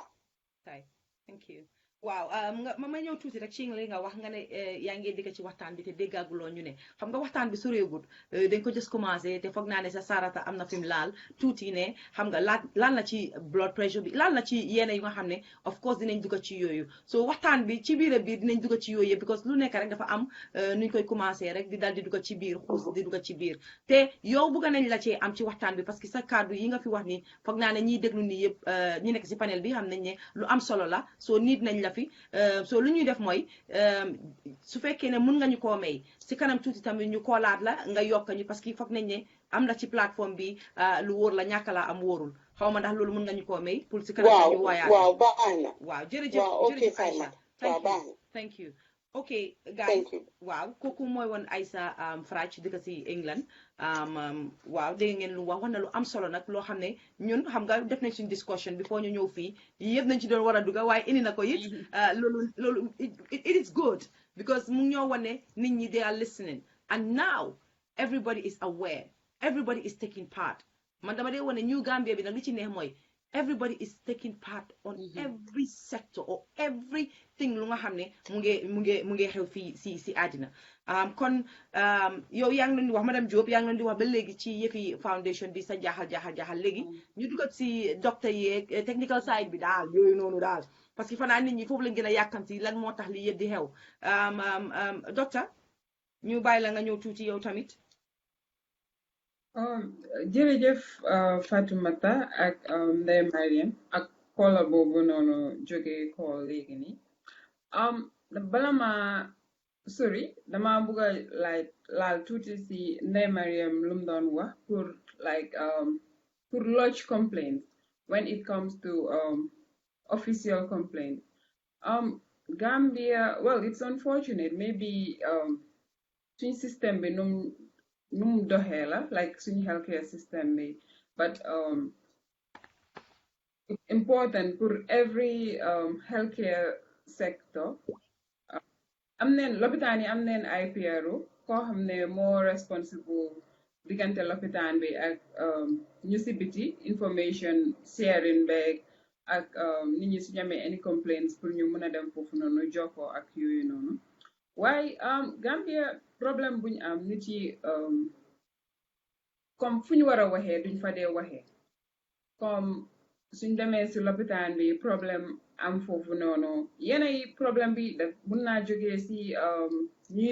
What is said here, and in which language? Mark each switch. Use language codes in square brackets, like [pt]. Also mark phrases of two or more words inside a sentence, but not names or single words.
[en] Okay, thank you. [wo] Waaw ma ñëw tuuti rek ci li nga wax nga ne yaa ngi dégg ci waxtaan bi te déggaguloo ñu ne xam nga waxtaan bi soreegut dañ ko [fr] just commencé [wo] te foog naa ne sa Sarata am na fi mu laal tuuti ne xam nga laal na ci [en] blood pressure [wo] bi laal na ci yenn yu nga xam ne [en] of course [wo] dinañ dugg ci yooyu so waxtaan bi ci biir dinañ dugg ci yooyu because lu nekk rek dafa am nuñ koy commencé rek di dal di dugg ci biir xuus di dugg ci biir te yow bëgg nañ la cee am ci waxtaan bi parce que sa kàddu yi nga fi wax ni foog naa ne ñiy déglu nii yëpp ñi nekk ci panel bi xam nañ ne lu am solo la so nit nañ la fi so lu ñuy def mooy su fekkee ne mun nga ñu koo may si kanam tuuti tamit ñu koolaat la nga yokk ñu parce que foog nañ ne am na ci plateforme bi lu wóor la ñàkk laa am wóorul xaw ma ndax loolu mun nga ñu koo may pour si kanam ñu waayaat waaw baax na waaw jërëjëf Aïssa [en] thank you ok guys [wo] waaw kooku mooy woon Aïssa Frach dëkk si England waaw dégg ngeen lu wax na lu am solo nag loo xam ne ñun xam nga def nañ suñ discussion bi foo ñu ñëw fii yëpp nañ ci doon war a dugga waaye indi na ko it loolu [en] it is good because [wo] mu ñoo wane nit ñi [en] they are listening and now everybody is aware everybody is taking part [wo] man dama dee wane New Gambia bi nag li ci neex mooy [en] everybody is taking part on every sector or everything [wo] lu nga xam ne mu ngi xew fii si àddina kon yow yaa ngi leen di wax madame Diop yaa ngi leen di wax ba léegi ci yëfi foundation bi sa jaaxal léegi ñu dugat si docteur yi [en] technical side [wo] bi daal yooyu noonu daal parce que fanaa nit ñi foofu lañ gën a yàkkamti lan moo tax li yëpp di xew docteur ñu bàyyi la nga ñëw tuuti yow tamit jërëjëf Fatoumata ak Ndeye Mariam ak koola boobu noonu jóge ko léegi nii bala ma sorry dama bëgg a laal tuuti si Ndeye Mariam lu mu doon wax [en] pour lodge complaints when it comes to official complaints Gambia well it's unfortunate maybe [wo] suñ système bi num doxee la [en] like suñu healthcare system bi but it's important for every healthcare sector [wo] am neen lopitaan yi am neen ay PRO koo xam ne moo responsible diggante lopitaan bi ak ñu si biti [en] information sharing [wo] beeg ak nit ñi suñu amee [en] any complaints [wo] pour ñu mën a dem foofu noonu jokkoo ak yooyu noonu waaye Gambia problème buñ am nit yi comme fu ñu war a waxee duñ fa dee waxee comme suñ demee si lopitaan bi problème am foofu noonu yenay problème bi daf mun naa jógee si ñuy